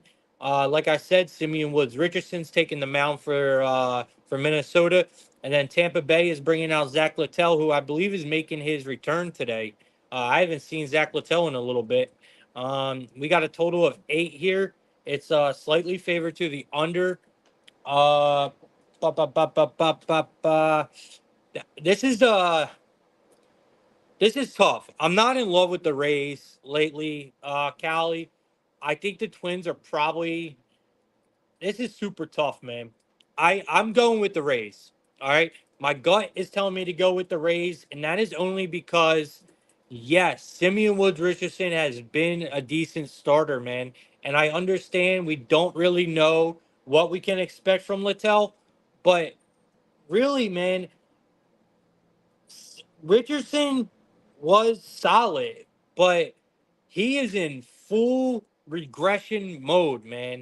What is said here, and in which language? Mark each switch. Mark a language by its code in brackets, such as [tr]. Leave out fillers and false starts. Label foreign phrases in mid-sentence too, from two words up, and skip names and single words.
[en] Like I said, Simeon Woods Richardson's taking the mound for Minnesota, and then Tampa Bay is bringing out Zach Littell, who I believe is making his return today. I haven't seen Zach Littell in a little bit. We got a total of 8 here. It's slightly favored to the under. Uh, ba, ba, ba, ba, ba, ba, ba. This is this is tough. I'm not in love with the Rays lately, Callie. I think the Twins are probably. This is super tough, man. I'm going with the Rays. All right, my gut is telling me to go with the Rays, and that is only because, yes, Simeon Woods Richardson has been a decent starter, man, and I understand we don't really know what we can expect from Littell, but really, man, Richardson was solid, but he is in full regression mode, man.